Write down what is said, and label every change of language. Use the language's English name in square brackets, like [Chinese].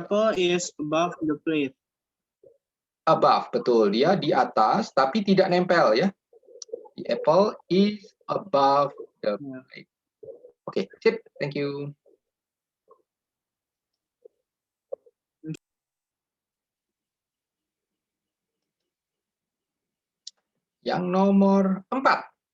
[English] apple is above the plate. [Indonesian] Above, betul. Dia di atas, tapi tidak nempel ya. [English] The apple is above the plate. [Indonesian] Oke, sip. [English] Thank you. [Indonesian] Yang nomor 4.